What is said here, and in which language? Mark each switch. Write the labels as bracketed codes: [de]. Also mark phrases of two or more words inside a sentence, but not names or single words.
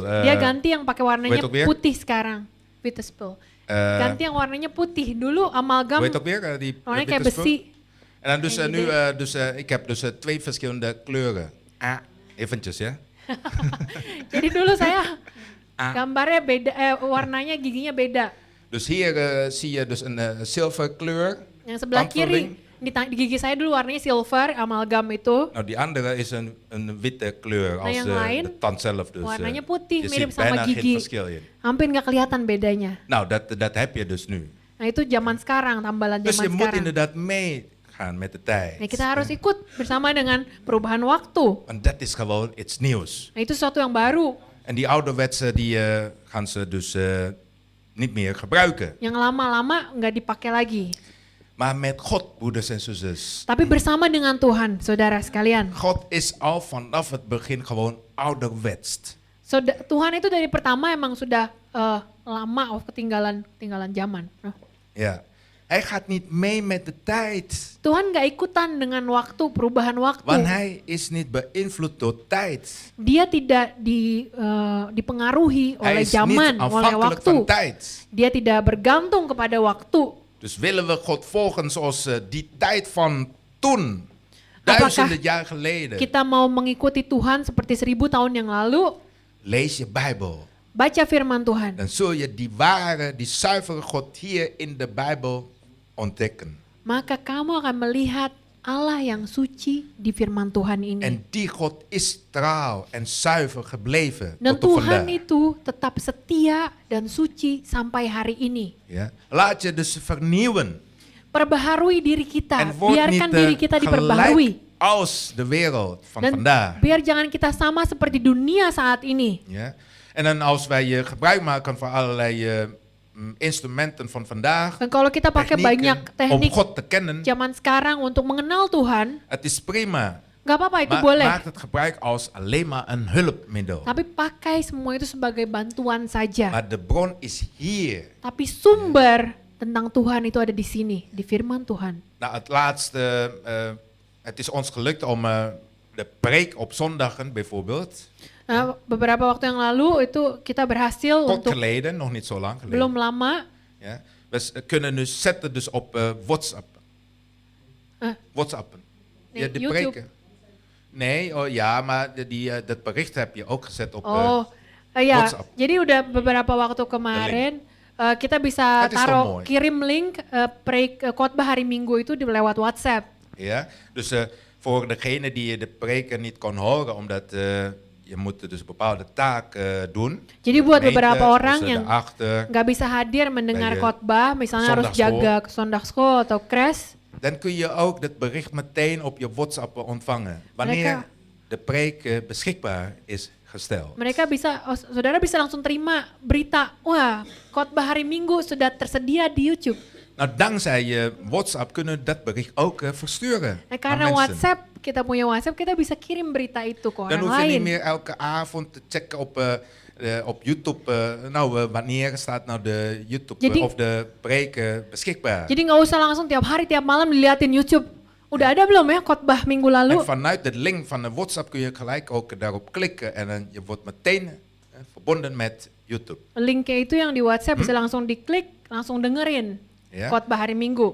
[id] Dia ganti yang pakai warnanya [nl] weet ook weer? [id] putih sekarang. [nl] Witte spul. [id] Ganti yang warnanya putih. Dulu amalgam [nl] Hoe heet ook weer? Die [id] warnanya kayak [nl] witte spul? [id] besi. [nl] En dan dus Geen nu, idee. ik heb dus 2 verschillende kleuren. Eventjes, ja. [id] Jadi dulu saya Ah. gambarnya beda, warnanya giginya beda. [nl] Dus hier zie je dus een zilverkleur. [id] Yang sebelah [nl] Tandvulling. [id] kiri di gigi saya dulu warnanya silver, amalgam itu. [nl] Nou, die andere is een witte kleur als [id] yang lain [nl] de tand zelf. Dus, [id] warnanya putih, [nl] je [id] mirip [nl] ziet [id] sama [nl] bijna geen [id] gigi. [nl] verschil in. [id] Hampir nggak kelihatan bedanya. [nl] Nou, dat heb je dus nu. [id] Nah itu zaman sekarang, tambalan [nl] Dus je [id] zaman [nl] moet [id] sekarang. [nl] inderdaad meegaan met de tijd. [id] Nah, kita harus ikut bersama dengan perubahan waktu. [nl] Want dat is gewoon iets nieuws. [id] Nah itu sesuatu yang baru. [nl] En die ouderwetse die gaan ze dus niet meer gebruiken. [id] Yang lama-lama nggak dipakai lagi. [nl] Maar met God, broeders en zusters. [id] Tapi bersama dengan Tuhan, saudara sekalian. [nl] God is al vanaf het begin gewoon ouderwets. [id] Tuhan itu dari pertama emang sudah lama of ketinggalan zaman. [nl] Ja. Hij gaat niet mee met de tijd. [id] Tuhan nggak ikutan dengan waktu, perubahan waktu. [nl] Want hij is niet beïnvloed door tijd. [id] Dia tidak dipengaruhi [nl] Hij [id] oleh [nl] is [id] zaman, [nl] niet [id] oleh [nl] afhankelijk [id] waktu. [nl] van tijd. [id] Dia tidak bergantung kepada waktu. [nl] Dus willen we God volgen zoals die tijd van toen, [id] Apakah [nl] duizenden jaar geleden. [id] Kita mau mengikuti Tuhan seperti 1000 tahun yang lalu, [nl] Lees je Bijbel. [id] baca firman Tuhan. [nl] Dan zul je die ware, die zuivere God hier in de Bijbel ontdekken. [id] Maka kamu akan melihat Allah yang suci di firman Tuhan ini. [nl] En die God is trouw en zuiver gebleven [id] Dan [nl] tot op [id] Tuhan [nl] vandaag. [id] itu tetap setia dan suci sampai hari ini. [nl] Ja? Laat je dus vernieuwen. [id] Perbaharui diri kita, [nl] En word [id] biarkan [nl] niet [id] diri kita diperbaharui. [nl] gelijk als de wereld van [id] Dan [nl] vandaag. [id] biar jangan kita sama seperti dunia saat ini. [nl] Ja? En dan als wij gebruik maken van allerlei instrumenten van vandaag, [id] Dan kalau kita pakai banyak [nl] technieken, om [id] teknik [nl] God te kennen, [id] zaman sekarang untuk mengenal Tuhan, [nl] het is prima. [id] gak apa-apa itu [nl] Maar [id] boleh. [nl] maak het gebruik als alleen maar een hulpmiddel. [id] Tapi pakai semua itu sebagai bantuan saja. [nl] Maar de bron is hier. [id] Tapi sumber tentang Tuhan itu ada di sini, di firman Tuhan. [nl] Nou, het laatste, het is ons gelukt om de preek op zondagen bijvoorbeeld. [id] Beberapa waktu yang lalu itu kita berhasil [nl] Kort [id] untuk [nl] geleden, nog niet zo lang geleden. [id] belum lama [nl] Ja. Kunnen dus zetten dus op WhatsApp. eh, WhatsAppen. Nee, Ja, de YouTube. preken. Nee, oh ja, maar dat bericht heb je ook gezet op [id] ya. [nl] WhatsApp. [id] Jadi udah beberapa waktu kemarin kita bisa [nl] Dat is toch [id] taruh [nl] mooi. [id] kirim link khotbah hari Minggu itu lewat WhatsApp. [nl] Ja. Dus voor degene die de preken niet kon horen, omdat je moet dus bepaalde taken doen. [id] Jadi buat [nl] Gemeente, [id] beberapa [nl] zoals, [id] orang yang [nl] daarachter. [id] nggak bisa hadir mendengar [nl] Bij, [id] khotbah, misalnya harus [nl] zondagschool. [id] jaga ke zondagschool atau crash, [nl] Dan kun je ook dat bericht meteen op je WhatsApp ontvangen. Wanneer de preek beschikbaar is gesteld. [id] saudara bisa langsung terima berita, wah khotbah hari Minggu sudah tersedia di YouTube. [nl] Nou, dankzij je WhatsApp kunnen we dat bericht ook versturen [id] Nah, [nl] aan [id] karena [nl] mensen. [id] WhatsApp, kita punya WhatsApp, kita bisa kirim berita itu ke [nl] Dan [id] orang [nl] hoef je niet [id] lain. [nl] meer elke avond te checken op YouTube. Wanneer staat nou de YouTube [id] Jadi- [nl] of de preek beschikbaar. [id] Jadi nggak usah langsung tiap hari, tiap malam diliatin YouTube. Udah ada belum ya khotbah minggu lalu? [nl] En vanuit de link van de WhatsApp kun je gelijk ook daarop klikken en dan je wordt meteen verbonden met YouTube. [id] Linknya itu yang di WhatsApp bisa langsung diklik, langsung dengerin [nl] Ja. [id] khotbah hari Minggu.